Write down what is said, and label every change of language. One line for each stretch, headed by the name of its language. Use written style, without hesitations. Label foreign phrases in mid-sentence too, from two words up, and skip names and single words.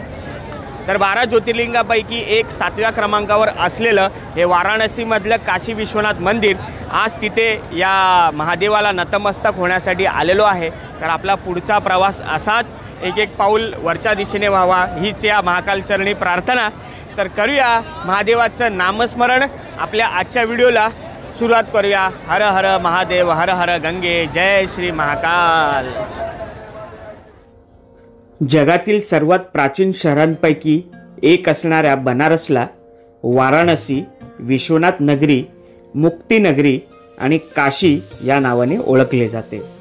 Marathi: तर 12 ज्योतिर्लिंगापैकी एक 7व्या क्रमांकावर असलेलं हे वाराणसीमधलं काशी विश्वनाथ मंदिर, आज तिथे या महादेवाला नतमस्तक होण्यासाठी आलेलो आहे. तर आपला पुढचा प्रवास असाच एक एक पाऊल वरच्या दिशेने व्हावा, हीच या महाकालचरणी प्रार्थना. तर करूया महादेवाचं नामस्मरण. आपल्या आजच्या व्हिडिओला सुरुवात करूया. हर हर महादेव, हर हर गंगे, जय श्री महाकाल. जगातील सर्वात प्राचीन शहरांपैकी एक असणाऱ्या बनारसला वाराणसी, विश्वनाथ नगरी, मुक्ती नगरी आणि काशी या नावाने ओळखले जाते.